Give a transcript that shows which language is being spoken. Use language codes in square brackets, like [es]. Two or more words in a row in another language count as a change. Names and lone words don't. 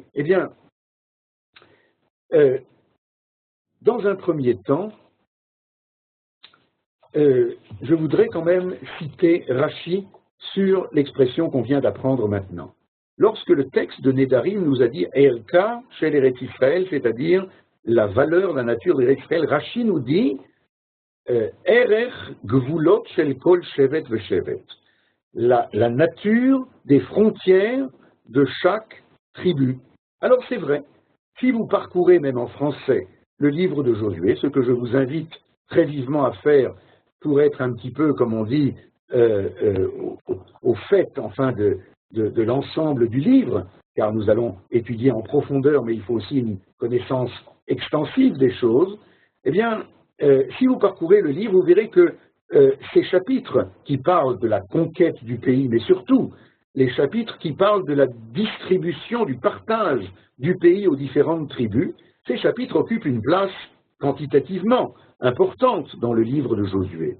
[fr] Eh bien, dans un premier temps, je voudrais quand même citer Rashi sur l'expression qu'on vient d'apprendre maintenant. Lorsque le texte de Nedarim nous a dit « [he] ערכה של ארץ ישראל [fr] », c'est-à-dire la valeur, la nature d'Eretz Israël, Rashi nous dit « [he] ערך גבולות של כל שבט ושבט », [fr] la nature des frontières de chaque tribu. Alors c'est vrai, si vous parcourez même en français le livre de Josué, ce que je vous invite très vivement à faire pour être un petit peu, comme on dit, au fait enfin de l'ensemble du livre, car nous allons étudier en profondeur, mais il faut aussi une connaissance extensive des choses, eh bien, si vous parcourez le livre, vous verrez que ces chapitres qui parlent de la conquête du pays, mais surtout les chapitres qui parlent de la distribution, du partage du pays aux différentes tribus, ces chapitres occupent une place quantitativement importante dans le livre de Josué.